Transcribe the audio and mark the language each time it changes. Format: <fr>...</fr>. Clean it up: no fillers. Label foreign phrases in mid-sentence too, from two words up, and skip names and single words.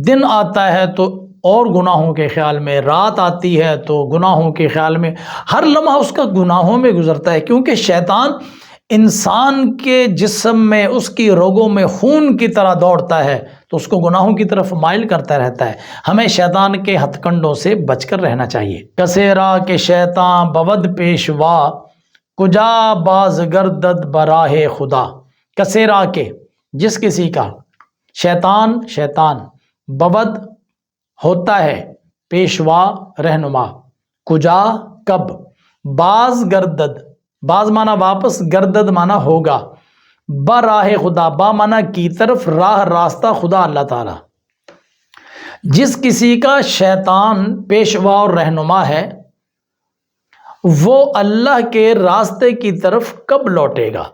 <ur>دن آتا ہے تو اور گناہوں کے خیال میں، رات آتی ہے تو گناہوں کے خیال میں، ہر لمحہ اس کا گناہوں میں گزرتا ہے، کیونکہ شیطان انسان کے جسم میں، اس کی رگوں میں خون کی طرح دوڑتا ہے تو اس کو گناہوں کی طرف مائل کرتا رہتا ہے۔ ہمیں شیطان کے ہتھ کنڈوں سے بچ کر رہنا چاہیے۔</ur> <fa>کسیرا کے شیطان بود پیشوا، کجا باز گردد براہ خدا۔ کسیرا کے،</fa> <ur>جس کسی کا،</ur> <fa>شیطان بود</fa> <ur>ہوتا ہے، پیشوا رہنما، کجا کب،</ur> <fa>باز گردد،</fa> <ur>باز مانا واپس، گردد مانا ہوگا،</ur> <fa>براہ خدا،</fa> <ur>با مانا کی طرف، راہ راستہ خدا اللہ تعالی۔ جس کسی کا شیطان پیشوا اور رہنما ہے وہ اللہ کے راستے کی طرف کب لوٹے گا؟</ur>